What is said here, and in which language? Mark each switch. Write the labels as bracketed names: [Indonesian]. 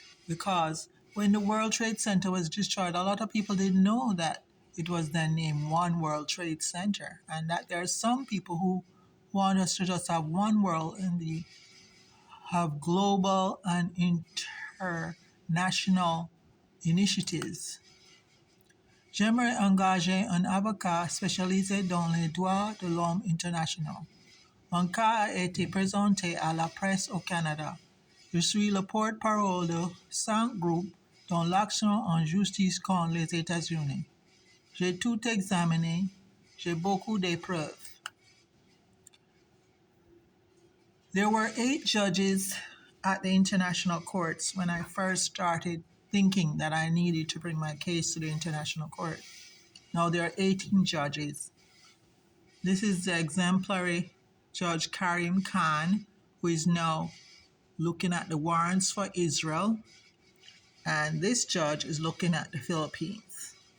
[English] Because when the World Trade Center was destroyed, a lot of people didn't know that it was then named One World Trade Center, and that there are some people who want us to just have one world and have global and international initiatives. [French] J'aimerais engager un avocat spécialisé dans les droits de l'homme international. Mon cas a été présenté à la presse au Canada. Je suis le porte-parole de 5 groupes dans l'action en justice contre les États-Unis. J'ai tout examiné, j'ai beaucoup de preuves. [English] There were 8 judges at the international courts when I first started thinking that I needed to bring my case to the international court. Now there are 18 judges. This is the exemplary Judge Karim Khan, who is now looking at the warrants for Israel, and this judge is looking at the Philippines.